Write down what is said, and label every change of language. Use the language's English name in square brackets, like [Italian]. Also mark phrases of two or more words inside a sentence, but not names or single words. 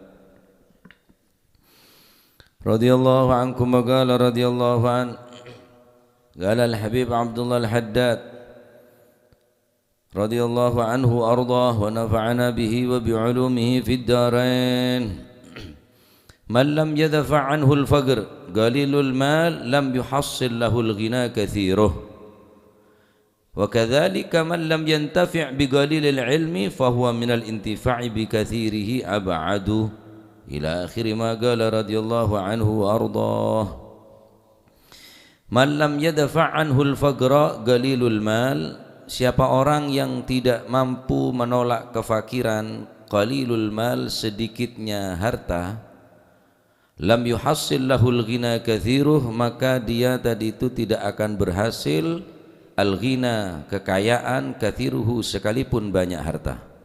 [Arabic] رضي الله عنكم وقال رضي الله عنه. قال الحبيب عبد الله الحداد رضي الله عنه وأرضاه ونفعنا به وبعلومه في الدارين. من لم يدفع عنه الفقر قليل المال لم يحصل له الغنى كثيره. وكذلك من لم ينتفع بقليل العلم فهو من الانتفاع بكثيره أبعد. إلى آخر ما قال رضي الله عنه وأرضاه. من لم يدفع عنه الفقر قليل المال, [Indonesian] siapa orang yang tidak mampu menolak kefakiran, [Arabic] قليل المال, [Indonesian] sedikitnya harta, [Arabic] لم يحصل له الغنى كثيره, [Indonesian] maka dia tadi itu tidak akan berhasil al-ghina, kekayaan, kathiruhu, sekalipun banyak harta.